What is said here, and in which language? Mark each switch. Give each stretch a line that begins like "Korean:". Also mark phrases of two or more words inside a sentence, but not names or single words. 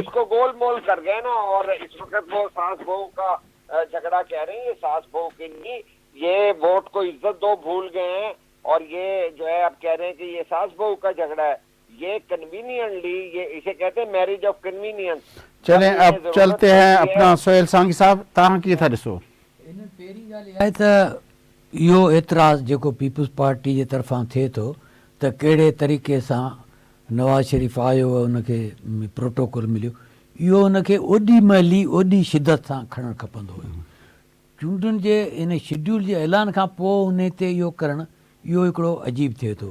Urdu: اس کو گول مول کر گئے نا، اور اس وقت وہ ساس بہو کا جھگڑا کہہ رہے ہیں، یہ ساس بہو کے لیے یہ ووٹ کو عزت دو بھول گئے ہیں، اور یہ جو ہے اب کہہ رہے ہیں کہ یہ ساس بہو کا جھگڑا ہے۔ یہ کنوینئنٹلی، یہ اسے کہتے ہیں
English: marriage of convenience.
Urdu: چلیں اب چلتے ہیں اپنا سہیل سانگی صاحب
Sindhi: تاں کي ٿا ڏسو इन पहिरीं ॻाल्हि इहा आहे त इहो एतिराज़ु जेको पीपल्स पार्टी जे तरफ़ां थिए थो त कहिड़े तरीक़े सां नवाज़ शरीफ़ आयो, उनखे प्रोटोकॉल मिलियो, इहो उनखे ओॾी महिल ई ओॾी शिदत सां खणणु खपंदो हुयो। चूंडुनि जे इन शेड्यूल जे ऐलान खां पोइ उन ते इहो करणु इहो हिकिड़ो अजीब थिए थो।